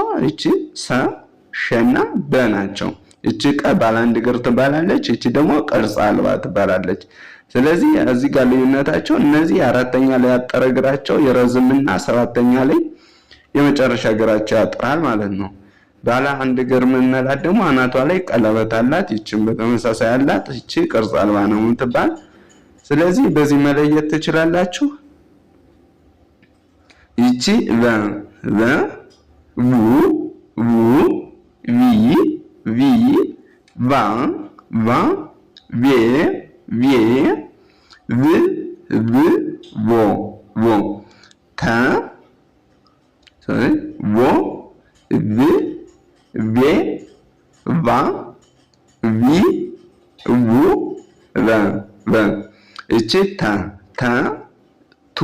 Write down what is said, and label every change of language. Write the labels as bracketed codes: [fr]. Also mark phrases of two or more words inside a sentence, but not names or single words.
[am] እቺ ሰ ሸና በ ናቸው። እቺ ቀ ባለ አንድ እግር ትባላለች። እቺ ደግሞ ቅርጽ አልባ ትባላለች። ስለዚህ እዚህ ጋር ልዩነታቸው እነዚህ አራተኛ ላይ ያጠረ እግራቸው ይረዝምና ሰባተኛ ላይ የመጨረሻ እግራቸው ያጥራል ማለት ነው። ባለ አንድ እግር የምንላት ደግሞ አናቷ ላይ ቀለበት አላት። ይቺም በተመሳሳይ አላት። እቺ ቅርጽ አልባ ነው የምትባል። ስለዚህ በዚህ መለየት ትችላላችሁ። ይቺ ቨ ቨ ቡ ቡ ቪ ቪ ቫ ቫ ቬ ቬ ቭ ቭ ቮ ቮ ተ ቮ ቭ ቬ ቫ ቪ ቡ ቨ ቨ እቺ ተ ተ ቱ